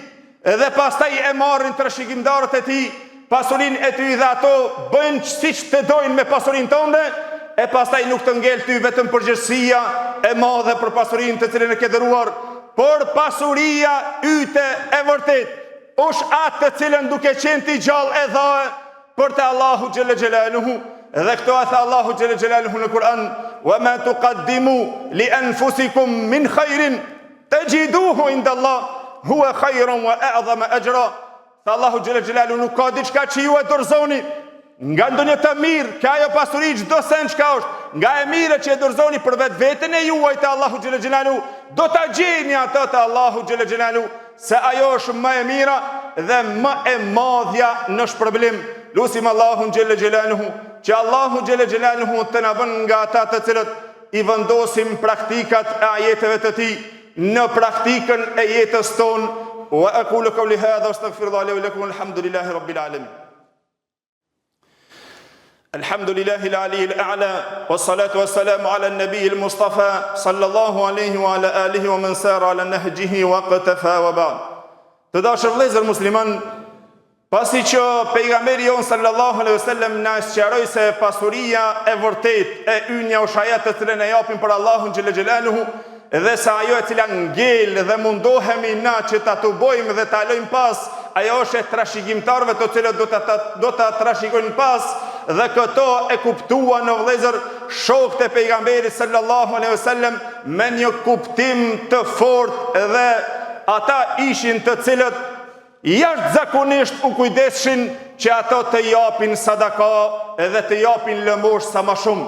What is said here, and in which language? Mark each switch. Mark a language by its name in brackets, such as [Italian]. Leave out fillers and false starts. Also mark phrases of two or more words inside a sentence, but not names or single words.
[Albanian] Edhe pastaj e marrin trashëgimtarët e tij pasurinë e tij dhe ato bëjnë siç të dojnë me pasurinë tënde, e pastaj nuk të ngel ty vetëm përgjegjësia e madhe për pasurinë të cilën e ke dhëruar, por pasuria yte e vërtet është atë të cilën duke qenë ti gjallë e dhaë për te Allahu [Arabic] جل جلاله. [Albanian] Dhe këto e tha Allahu [Arabic] جل جلاله [Albanian] në Kur'an: [Arabic] "وما تقدموا لأنفسكم من خير تجدوه عند الله هو خيرا وأعظم أجرا." [Albanian] Tha Allahu [Arabic] جل جلاله, [Albanian] nuk ka diçka që ju e dorëzoni nga ndonjë të mirë, ka ajo pasuri çdo sen çka është, nga e mira që e dorëzoni për vetveten e juaj te Allahu [Arabic] جل جلاله, [Albanian] do ta gjeni atë te Allahu [Arabic] جل جلاله, [Albanian] se ajo është më e mira dhe më e madhja në shpërblim. Lusim Allahun [Arabic] جل جلاله [Albanian] që Allahu [Arabic] جل جلاله [Albanian] të na vënë nga ata të cilët i vendosim praktikat e ajeteve të tij në praktikën e jetës tonë. [Arabic] وأقول قولي هذا أستغفر الله لي ولكم الحمد لله رب العالمين. الحمد لله العلي الأعلى, والصلاة والسلام على النبي المصطفى صلى الله عليه وعلى آله ومن سار على نهجه وقفى وبعد. [Albanian] Të dashur vëllezër musliman, pasi që pejgamberi jon [Arabic] صلى الله عليه وسلم [Albanian] na sqaroi se pasuria e vërtet e ynja ushajat të cilën e japim për Allahun [Arabic] جل جلاله, [Albanian] dhe sa ajo e cila ngel dhe mundohemi na që ta tubojmë dhe ta lojmë pas, ajo është e trashëgimtarëve të cilët do ta trashëgojnë pas, dhe këto e kuptuan në vëllezër shokët e pejgamberit [Arabic] صلى الله عليه وسلم [Albanian] me një kuptim të fortë, dhe ata ishin të cilët jashtëzakonisht u kujdeshin që ato të japin sadaka edhe të japin lëmosh sa më shumë.